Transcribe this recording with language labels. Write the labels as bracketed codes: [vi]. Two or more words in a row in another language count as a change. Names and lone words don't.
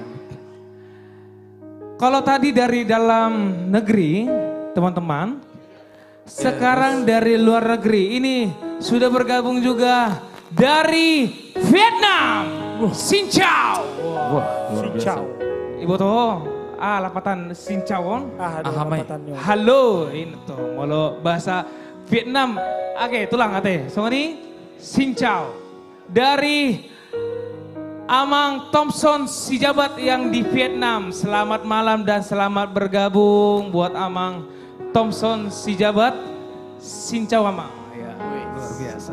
[id] Kalau tadi dari dalam negeri, teman-teman, sekarang dari luar negeri, ini sudah bergabung juga dari Vietnam. [vi] Xin chào. [id] Ibu toh, [bbc] lapatan [vi] Xin chào [bbc] on. [id] Halo, ini tuh molo bahasa Vietnam. Oke, [bbc] tulang ate. [id] So ini [vi] Xin chào [id] dari Amang Thompson Sijabat yang di Vietnam. Selamat malam dan selamat bergabung buat Amang Thompson Sijabat. [vi] Xin chào Amang. [id] Ya, luar biasa.